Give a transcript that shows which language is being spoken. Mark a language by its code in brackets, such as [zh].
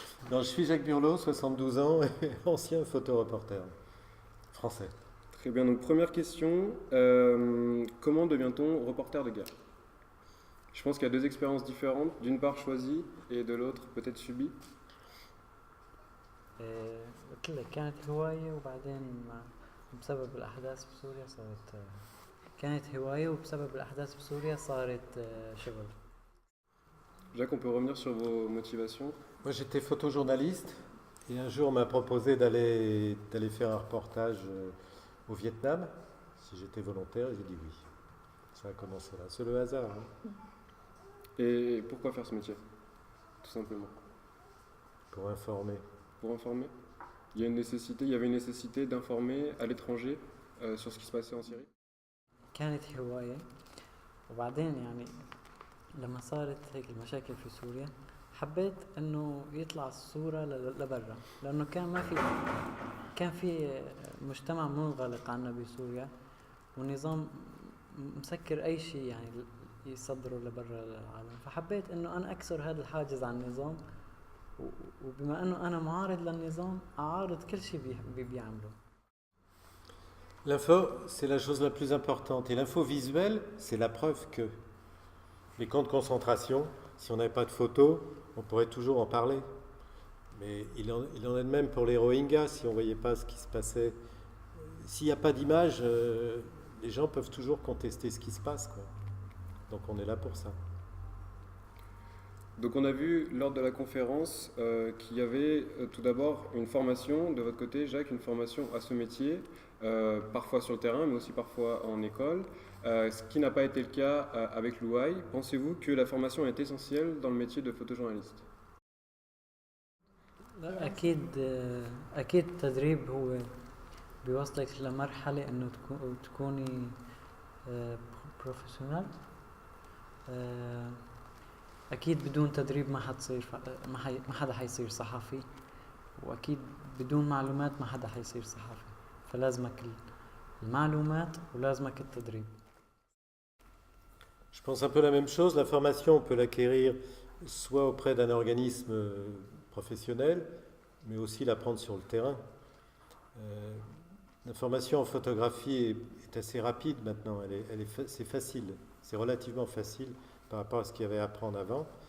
[fr] Non, je suis Jacques Burlot, 72 ans, et ancien photoreporter français. Très bien. Donc première question, comment devient-on reporter de guerre? Je pense qu'il y a deux expériences différentes, d'une part choisie et de l'autre peut-être subie. [ar] قلت لك كانت هواية وبعدين بسبب الأحداث بسوريا صارت كانت هواية وبسبب الأحداث بسوريا صارت شغل. [fr] Jacques, on peut revenir sur vos motivations. Moi, j'étais photojournaliste et un jour, on m'a proposé d'aller faire un reportage au Vietnam, si j'étais volontaire, et j'ai dit oui. Ça a commencé là. C'est le hasard. Hein. Et pourquoi faire ce métier? Tout simplement. Pour informer. Pour informer. Il y avait une nécessité d'informer à l'étranger sur ce qui se passait en Syrie. [ar] كانت هواية وبعدين يعني لما صارت هيك المشاكل في سوريا حبيت انه يطلع الصورة لبرا لانه كان في مجتمع منغلق عنا بسوريا ونظام مسكر اي شيء يعني يصدره لبرا للعالم فحبيت انه انا اكسر هذا الحاجز عن النظام وبما انه انا معارض للنظام اعارض كل شيء بيعمله. [fr] L'info, c'est la chose la plus importante. Et l'info visuelle, c'est la preuve que les camps de concentration, si on n'avait pas de photos, on pourrait toujours en parler. Mais il en est de même pour les Rohingyas, si on ne voyait pas ce qui se passait. S'il n'y a pas d'image, les gens peuvent toujours contester ce qui se passe, quoi. Donc on est là pour ça. Donc on a vu lors de la conférence qu'il y avait tout d'abord une formation de votre côté, Jacques, une formation à ce métier, parfois sur le terrain, mais aussi parfois en école, ce qui n'a pas été le cas avec Louaï. Pensez-vous que la formation est essentielle dans le métier de photojournaliste? [ar] أكيد التدريب هو بيوصلك لمرحلة إنه تكوني بروفيشنال. أكيد بدون تدريب ما حدا حيصير صحفي وأكيد بدون معلومات ما حدا حيصير صحفي فلازمك المعلومات ولازمك التدريب. [fr] Je pense un peu la même chose. La formation, on peut l'acquérir soit auprès d'un organisme professionnel, mais aussi l'apprendre sur le terrain. La formation en photographie est assez rapide maintenant. C'est facile, c'est relativement facile par rapport à ce qu'il y avait à apprendre avant.